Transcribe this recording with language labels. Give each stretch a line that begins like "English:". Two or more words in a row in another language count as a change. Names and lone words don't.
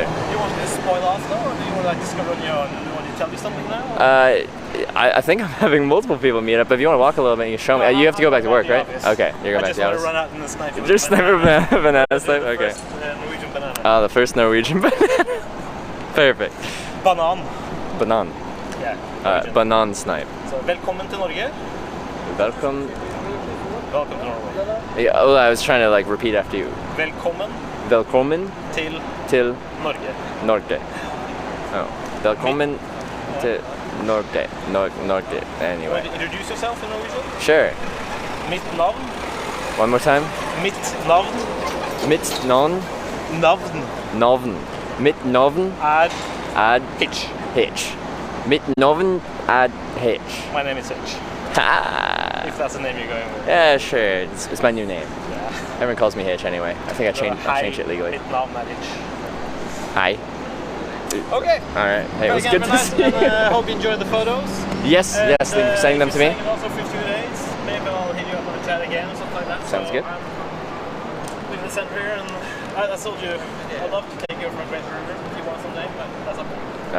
English: You want to spoil Oslo, or do you want to like discover on your own? Do you want to tell me something now? I think I'm having multiple people meet up. If you want to walk a little bit, you can show me. You have to go back to work, right? Okay, you're going back to the I office. just want to run out and snipe you. Just never banana snipe? The Okay. first, Norwegian banana. The first Norwegian banana. Perfect. Banan. Banan. Yeah. Banan snipe.
Norwegian: Så velkommen til Norge.
English: Welcome. Welcome to Norway. Yeah, oh, I was trying to like repeat after you.
Norwegian: Velkommen Velkommen til Norge. Norge. Oh. Velkommen to Norge. Norge.
English: You want Anyway. to introduce yourself in Norwegian? Sure.
Norwegian: Mitt navn.
English: One more time.
Norwegian: Mitt navn. Mitt non Navn navn. Mitt navn ad Hitch. Hitch. Mitt navn ad Hitch.
English: My name is Hitch. Ha! If that's the name you're going with. Yeah, sure. It's my new name. Yeah. Everyone calls me Hitch anyway. I think I changed it legally.
Norwegian: Mitt navn Hitch.
English: Hi. Okay. All right. Hey, it was Very good to nice, see and you. hope you enjoyed the photos. Yes, And, yes. Thank you for sending them if to me. you're staying also for 2 days, maybe I'll hit you up on the chat again or something like that. Sounds good. I'm in the center here, and I told you I'd love to take you for a great river if you want someday, but that's up to you.